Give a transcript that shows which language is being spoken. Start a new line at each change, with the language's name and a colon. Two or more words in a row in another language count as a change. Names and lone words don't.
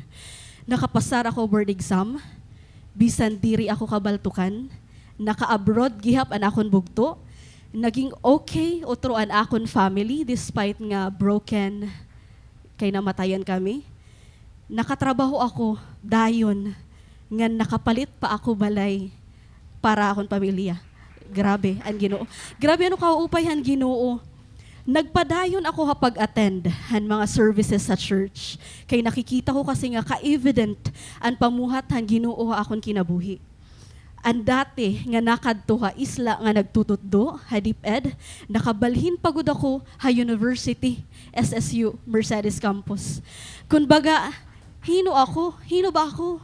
Waray: Nakapasar ako
English: board exam,
Waray: bisan diri ako kabaltukan, naka-abroad gihap an akon bugto, naging okay otro an akon family despite nga broken kay namatayan kami. Nakatrabaho ako dayon nga nakapalit pa ako balay para akon pamilya. Grabe ang Ginoo. Grabe ano kaupay han Ginoo. Nagpadayon ako kapag attend han mga services sa church. Kay nakikita ko kasi nga ka-evident ang pamuhat han Ginoo akon kinabuhi. Ang dati nga nakadto ha isla nga nagtutuddo ha DepEd, nakabalhin pagod ako ha University, SSU, Mercedes Campus. Kunbaga, hino ba ako?